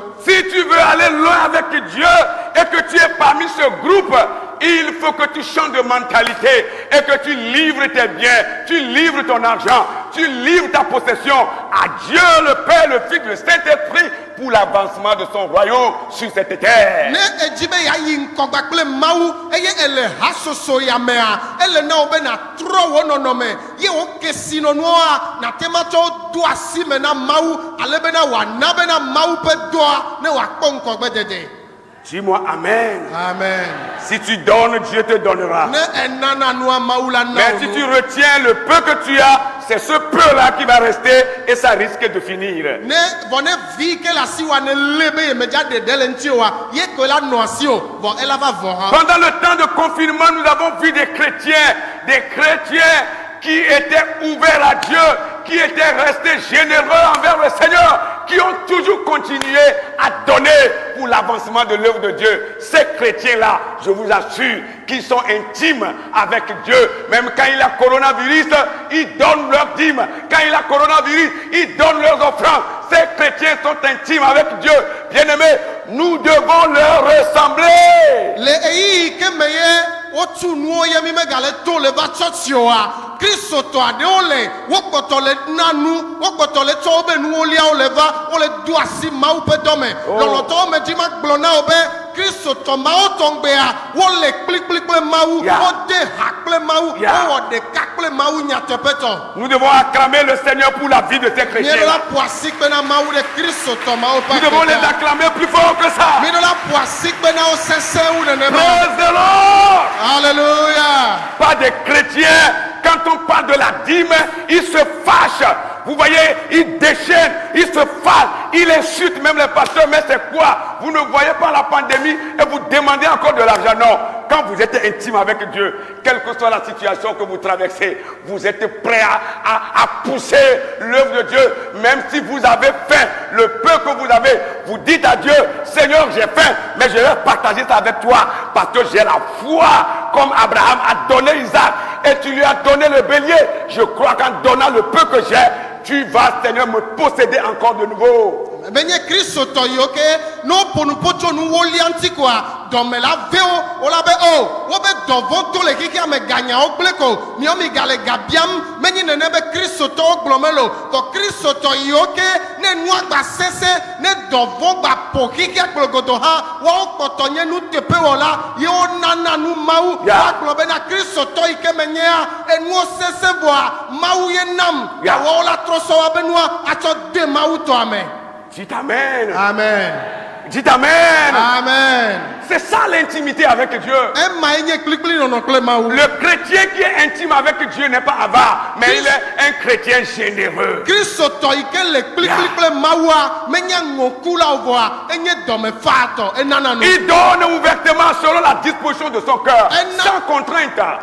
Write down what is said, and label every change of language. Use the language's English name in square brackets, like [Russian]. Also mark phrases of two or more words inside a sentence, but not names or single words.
[French] Si tu veux aller loin avec Dieu et que tu es parmi ce groupe, il faut que tu changes de mentalité et que tu livres tes biens, tu livres ton argent, tu livres ta possession à Dieu, le Père, le Fils, le Saint-Esprit pour l'avancement de son royaume sur cette terre. [Ewe] Ne edzi be yeayi ŋkɔgba kple Mawu eye ele hasoso ya mea ele na wo be na trɔ wo nɔnɔme ye wo ke sinɔnuwoa na te ma tsɔ do asi me na Mawu ale be na wòana be na Mawu ƒe dɔa ne wòakpɔ ŋkɔgbe dede. [French] Dis-moi Amen. Amen. Si tu donnes, Dieu te donnera. [Ewe] Ne enana nua Mawu la na [French] Mais si tu retiens le peu que tu as, c'est ce peu-là qui va rester et ça risque de finir. [Ewe] ne vɔ ne vi ke le asi wa ne le be yemedza ɖeɖe le ŋuti oa ye ko la nɔ asi o vɔ ela va vɔ hã. [French] Pendant le temps de confinement, nous avons vu des chrétiens qui étaient ouverts à Dieu, qui étaient restés généreux envers le Seigneur, qui ont toujours continué à donner pour l'avancement de l'œuvre de Dieu. Ces chrétiens-là, je vous assure, qu'ils sont intimes avec Dieu. Même quand il y a coronavirus, ils donnent leur dîme. Quand il y a coronavirus, ils donnent leurs offrandes. Ces chrétiens sont intimes avec Dieu. Bien-aimés, nous devons leur ressembler. [Ewe] Le eyi ke me ye wotu nuwo ye mi megale to le va tsɔtsi oa Kristo tɔ aɖewo le wo kpɔtɔ le na nu wo kpɔtɔ le tsɔ wobe nuwo liawo le va wo le do asi Mawu ƒe dɔ me lɔlɔtɔwo me dzi ma gblɔ na wo be Kristo tɔ mawo tɔngbea wo le kplikpli kple Mawu wo de ha kple Mawu wo wɔ ɖeka kple Mawu nyateƒetɔ. [French] Nous devons acclamer le Seigneur pour la vie de ces chrétiens. [Ewe] Mi la ƒo asi kpe na Mawu ɖe Kristo tɔ mawo ƒe [French] Nous devons les acclamer plus fort que ça. [Ewe] Mi la ƒo asi kpe na wo sesẽ wu nenema. [English] Praise the Lord. [French] Alléluia. Pas des chrétiens, quand on parle de la dîme, ils se fâchent. Vous voyez, ils déchaînent, ils se fâchent, ils insultent même les pasteurs. Mais c'est quoi? Vous ne voyez pas la pandémie et vous demandez encore de l'argent. Non. Quand vous êtes intime avec Dieu, quelle que soit la situation que vous traversez, vous êtes prêt à pousser l'œuvre de Dieu. Même si vous avez faim, le peu que vous avez, vous dites à Dieu, Seigneur, j'ai faim, mais je vais partager ça avec toi parce que j'ai la foi comme Abraham a donné Isaac et tu lui as donné le bélier. Je crois qu'en donnant le peu que j'ai, tu vas, Seigneur, me posséder encore de nouveau. [Ewe] Benye Kristo tɔ yi ke no ponupo tso nu wolia ŋuti koa dɔme la ve wo wola be o wo be dɔvɔ to le kikea me ganyawo gble ko miɔ mi gale ga biam menyi nene be Kristo tɔwo gblɔ me lo kɔ Kristo tɔ yi ke ne nua gba sese ne dɔvɔ gba po kikea gblɔgodo hã woawo kpɔtɔ nye nu teƒe wɔla ye wo nana nu Mawu woagblɔ be na Kristo tɔ yi ke me nyea enuwo sese vɔa Mawu ye nam awɔwo la trɔ sɔ wa be nua atsɔ de Mawu tɔa me. [French] Dites Amen. Amen. Dites Amen. Amen. C'est ça l'intimité avec Dieu. Le chrétien qui est intime avec Dieu n'est pas avare, mais il est un chrétien généreux. Il donne ouvertement selon la disposition de son cœur, sans contrainte.